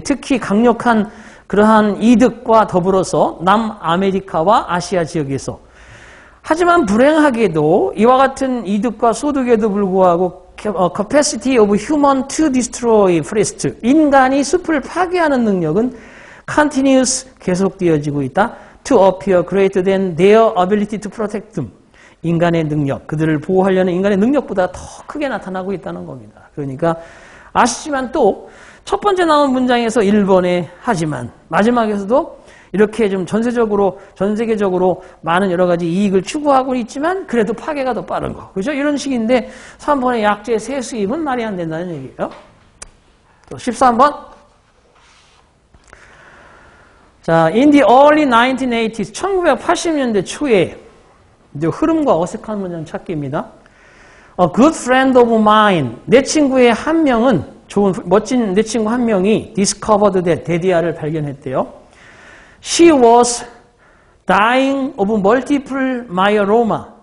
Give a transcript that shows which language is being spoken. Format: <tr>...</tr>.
<ko>특히 강력한 그러한 이득과 더불어서 남아메리카와 아시아 지역에서. 하지만 불행하게도 이와 같은 이득과 소득에도 불구하고</ko> <en>capacity of human to destroy forest</en> <ko>인간이 숲을 파괴하는 능력은 continuous 계속되어지고 있다.</ko> <en>To appear greater than their ability to protect them.</en> <ko>인간의 능력, 그들을 보호하려는 인간의 능력보다 더 크게 나타나고 있다는 겁니다. 그러니까 아시지만 또 첫 번째 나온 문장에서 1번에 하지만 마지막에서도 이렇게 좀 전 세계적으로 많은 여러 가지 이익을 추구하고 있지만 그래도 파괴가 더 빠른 거. 그죠? 이런 식인데 3번의 약재 세수입은 말이 안 된다는 얘기예요. 또 13번. 자,</ko> <en>in the early 1980s,</en> <ko>1980년대 초에 이제 흐름과 어색한 문장 찾기입니다.</ko> <en>A good friend of mine,</en> <ko>내 친구의 한 명은 멋진 내 친구 한 명이</ko> <en>discovered that</en> <ko>데디아를 발견했대요.</ko> <en>She was dying of multiple myeloma.</en>